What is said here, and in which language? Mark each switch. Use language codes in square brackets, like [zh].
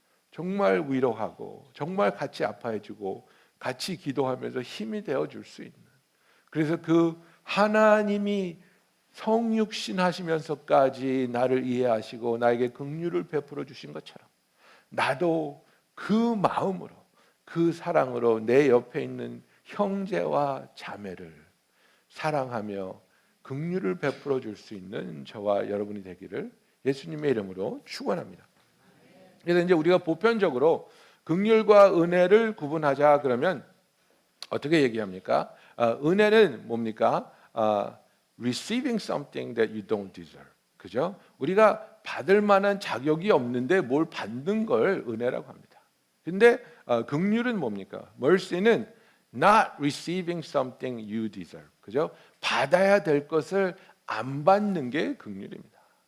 [ko] 정말 위로하고 정말 같이 아파해주고 같이 기도하면서 힘이 되어줄 수 있는, 그래서 그 하나님이 성육신 하시면서까지 나를 이해하시고 나에게 긍휼을 베풀어 주신 것처럼 나도 그 마음으로 그 사랑으로 내 옆에 있는 형제와 자매를 사랑하며 긍휼을 베풀어 줄 수 있는 저와 여러분이 되기를 예수님의 이름으로 축원합니다. 그래서 이제 우리가 보편적으로 긍휼과 은혜를 구분하자 그러면 어떻게 얘기합니까? 은혜는 뭡니까? [en] Receiving something that you don't deserve. [ko] 그죠? 우리가 받을 만한 자격이 없는데 뭘 받는 걸 은혜라고 합니다. 근데 긍휼은 뭡니까? Mercy는 [en] not receiving something you deserve. [ko] 그죠? 받아야 될 것을 안 받는 게 긍휼입니다.